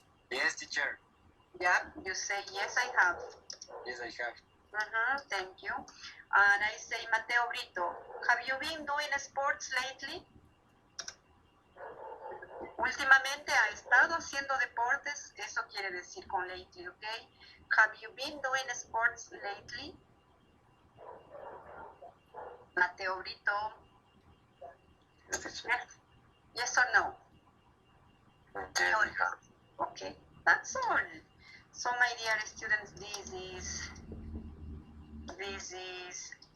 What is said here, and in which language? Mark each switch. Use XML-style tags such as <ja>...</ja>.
<en>Yes, teacher. Yeah, you say yes, I have. Yes, I have. Thank you. And I say, Mateo Brito, have you been doing sports lately?</en> <es>Últimamente ha estado haciendo deportes, eso quiere decir con lately, ¿ok?</es> <en>Have you been doing sports lately? Mateo Brito. Yes, Yes or no? yes, I have. Okay, that's all. So my dear students, this is</en>